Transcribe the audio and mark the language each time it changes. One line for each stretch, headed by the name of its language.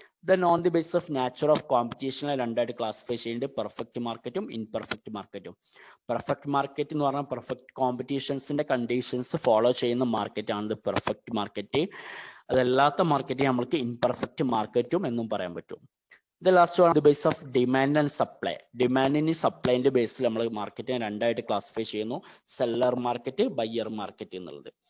Malayalam: Then on the base of nature of കോമ്പറ്റീഷനെ രണ്ടായിട്ട് classify ചെയ്യുന്നുണ്ട്, perfect മാർക്കറ്റും ഇൻപെർഫെക്റ്റ് മാർക്കറ്റും. പെർഫെക്റ്റ് മാർക്കറ്റ് എന്ന് പറഞ്ഞാൽ പെർഫെക്റ്റ് കോമ്പറ്റീഷൻസിന്റെ കണ്ടീഷൻസ് ഫോളോ ചെയ്യുന്ന മാർക്കറ്റാണ് ഇത് പെർഫെക്റ്റ് മാർക്കറ്റ്. അതല്ലാത്ത മാർക്കറ്റ് നമ്മൾക്ക് ഇൻപെർഫെക്റ്റ് മാർക്കറ്റും എന്നും പറയാൻ പറ്റും.
English: The last one, the base of demand and supply.
Malayalam: Demand സപ്ലൈന്റെ ബേസിൽ നമ്മൾ മാർക്കറ്റിനെ രണ്ടായിട്ട് ക്ലാസിഫൈ ചെയ്യുന്നു, സെല്ലർ മാർക്കറ്റ്, ബയ്യർ മാർക്കറ്റ് എന്നുള്ളത്.